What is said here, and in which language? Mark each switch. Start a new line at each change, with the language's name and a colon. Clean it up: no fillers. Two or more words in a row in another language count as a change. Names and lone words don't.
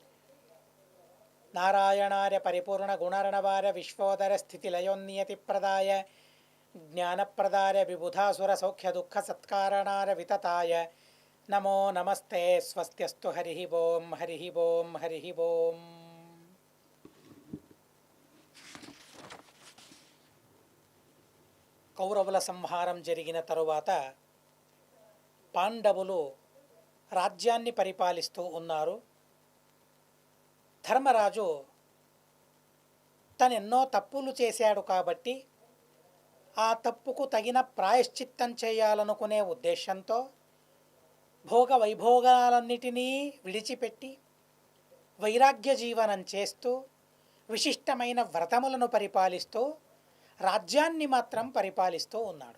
Sanskrit: नारायणार्य परिपूर्णगुणर्णवार्य विश्वोदरस्थितिलयोन्नियतिप्रदाय ज्ञानप्रदाय विबुधासुरसौख्यदुःखसत्कारणाय वितताय नमो नमस्ते स्वस्त्यस्तु। हरिः ओं हरिः ओं हरिः ओं।
Telugu: కౌరవుల సంహారం జరిగిన తరువాత పాండవులు రాజ్యాన్ని పరిపాలిస్తూ ఉన్నారు. ధర్మరాజు తనెన్నో తప్పులు చేశాడు కాబట్టి ఆ తప్పుకు తగిన ప్రాయశ్చిత్తం చేయాలనుకునే ఉద్దేశంతో భోగ వైభోగాలన్నిటినీ విడిచిపెట్టి వైరాగ్య జీవనం చేస్తూ విశిష్టమైన వ్రతములను పరిపాలిస్తూ రాజ్యాన్ని మాత్రం పరిపాలిస్తూ ఉన్నాడు.